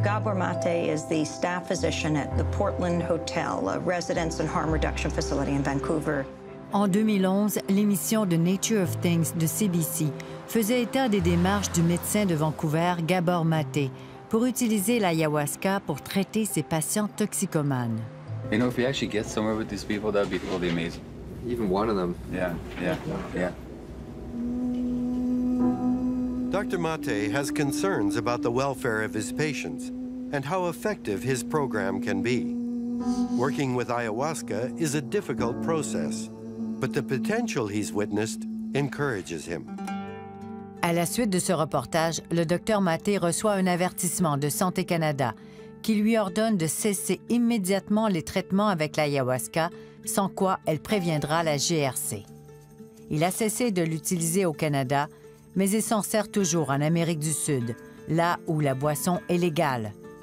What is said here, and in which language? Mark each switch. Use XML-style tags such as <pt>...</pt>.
<en>Gabor Mate is the staff physician at the Portland Hotel, a residence and harm reduction facility in Vancouver.</en> <fr>En 2011, l'émission de Nature of Things de CBC faisait état des démarches du médecin de Vancouver, Gabor Mate, pour utiliser l'ayahuasca pour traiter ses patients toxicomanes.</fr> <en>You know, if we actually get somewhere with these people, that'd be totally amazing. Even one of them. Yeah. Dr. Mate has concerns about the welfare of his patients and how effective his program can be. Working with ayahuasca is a difficult process, but the potential he's witnessed encourages him.</en> <fr>À la suite de ce reportage, le Dr Mate reçoit un avertissement de Santé Canada qui lui ordonne de cesser immédiatement les traitements avec l'ayahuasca, sans quoi elle préviendra la GRC. Il a cessé de l'utiliser au Canada, mais il s'en sert toujours en Amérique du Sud, là où la boisson est légale.</fr>